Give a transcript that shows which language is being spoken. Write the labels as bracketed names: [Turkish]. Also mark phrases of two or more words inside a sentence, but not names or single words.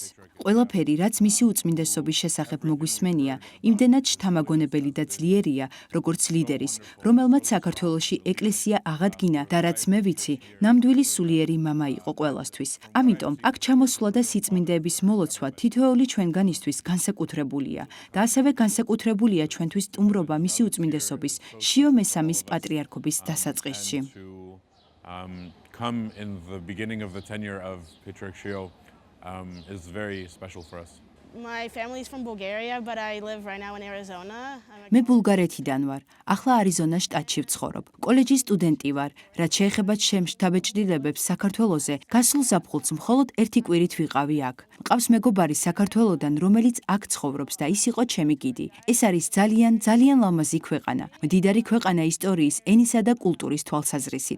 [Georgian] ყველაფერი, რაც მისი უწმინდესობის შესახებ მოგვისმენია, იმდენად შთამაგონებელი და ძლიერია, როგორც ლიდერის, რომელმაც საქართველოში ეკლესია აღადგინა და რაც მე ვიცი, ნამდვილი სულიერი მამა იყო ყველასთვის. ამიტომ, აქ ჩამოსვლა და სიწმინდეების მოლოცვა თითოეული ჩვენგანისთვის განსაკუთრებულია და ასევე განსაკუთრებულია ჩვენთვის სტუმრობა მისი უწმინდესობის შიო მესამის პატრიარქობის დასაწყისში. [English] Come in the beginning of the tenure of Patriarch Shio is very special for us. My family is from Bulgaria, but I live right now in Arizona. [Georgian] მე ბულგარეთიდან ვარ. ახლა არიზონას შტატში ვცხოვრობ. კოლეჯის სტუდენტი ვარ. რაც შეეხება ჩემს შთაბეჭდილებებს საქართველოზე, გასულ ზაფხულს მხოლოდ ერთი კვირით ვიყავი აქ. მყავს მეგობარი საქართველოდან, რომელიც აქ ცხოვრობს და ის იყო ჩემი გიდი. ეს არის ძალიან ლამაზი ქვეყანა. მდიდარი ქვეყანა ისტორიის, ენისა და კულტურის თვალსაზრისით.